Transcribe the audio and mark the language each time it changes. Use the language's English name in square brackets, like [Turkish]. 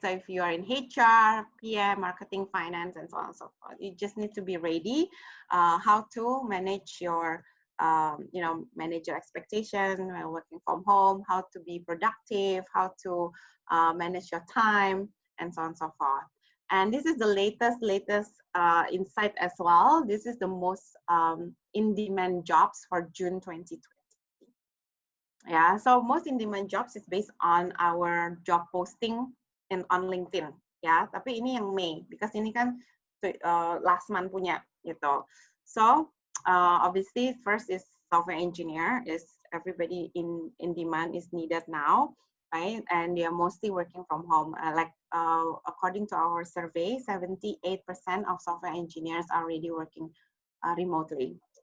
[English] So if you are in HR, PM, marketing, finance, and so on and so forth, you just need to be ready how to manage your, manage your expectation while working from home, how to be productive, how to manage your time, and so on and so forth. And this is the latest insight as well. This is the most in-demand jobs for June 2020. Yeah, so most in-demand jobs is based on our job posting on LinkedIn. [Indonesian] Ya, tapi ini yang Mei, [English] because [Indonesian] ini kan [English] last month [Indonesian] punya gitu. [English] So obviously first is software engineer, is everybody in demand is needed now, right? And they are mostly working from home. According to our survey, 78% of software engineers are already working remotely.